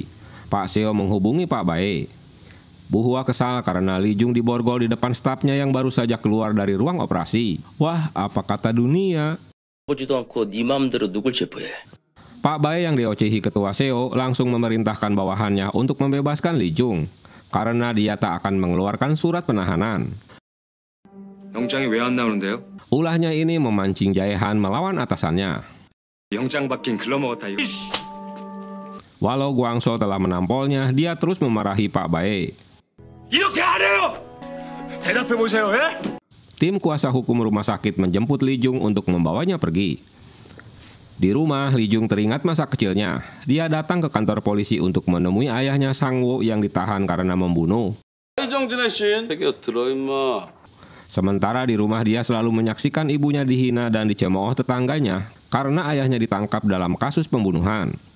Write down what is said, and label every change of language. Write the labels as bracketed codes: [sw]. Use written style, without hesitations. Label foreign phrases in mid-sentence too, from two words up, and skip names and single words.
[id] Pak Seo menghubungi Pak Bae. Bu Hwa kesal karena Lee Jung diborgol di depan stafnya yang baru saja keluar dari ruang operasi. Wah, apa kata dunia? Pak Bae yang diocehi Ketua Seo langsung memerintahkan bawahannya untuk membebaskan Lee Jung karena dia tak akan mengeluarkan surat penahanan. [ko] 영장이 왜 안 나오는데요? [id] Ulahnya ini memancing Jae-han melawan atasannya. [ko] 영장 받긴 글러먹었다 이거. [id] Walau Gwangso telah menampolnya, dia terus memarahi Pak Bae. [ko] 이렇게 안 해요! 대답해 보세요, 예? [id] Tim kuasa hukum rumah sakit menjemput Lee Jung untuk membawanya pergi. Di rumah, Lee Jung teringat masa kecilnya. Dia datang ke kantor polisi untuk menemui ayahnya Sang-woo yang ditahan karena membunuh. Sementara di rumah dia selalu menyaksikan ibunya dihina dan dicemooh tetangganya karena ayahnya ditangkap dalam kasus pembunuhan.